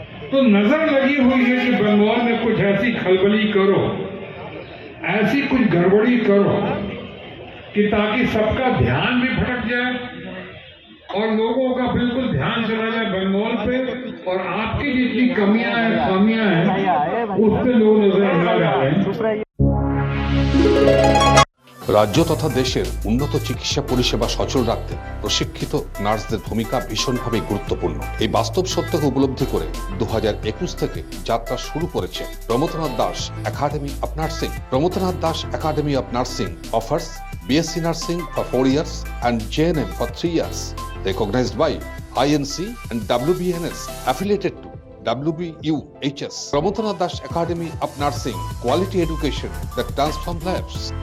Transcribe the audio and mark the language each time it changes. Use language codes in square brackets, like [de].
[hi] तो नजर लगी हुई है कि बंगाल में कुछ ऐसी खलबली करो, ऐसी कुछ गड़बड़ी करो कि ताकि सबका ध्यान भी भटक जाए और लोगों का बिल्कुल ध्यान चला जाए बंगाल पे, और आपकी जितनी कमियां हैं, खामियां हैं, उससे लोग नजर न जाए। [bn] রাজ্য তথা দেশের উন্নত চিকিৎসা পরিষেবা সচল রাখতে প্রশিক্ষিত নার্সদের ভূমিকা ভীষণভাবে গুরুত্বপূর্ণ। এই বাস্তব সত্যকে উপলব্ধি করে 2021 থেকে যাত্রা শুরু করেছে Pramathanath Das academy of nursing. [en] Pramathanath Das Academy of Nursing offers BSc Nursing for 4 years and JNM for 3 years. recognized by INC and WBNS, affiliated to WBUHS. Pramodana Das Academy of Nursing, quality education that transforms lives.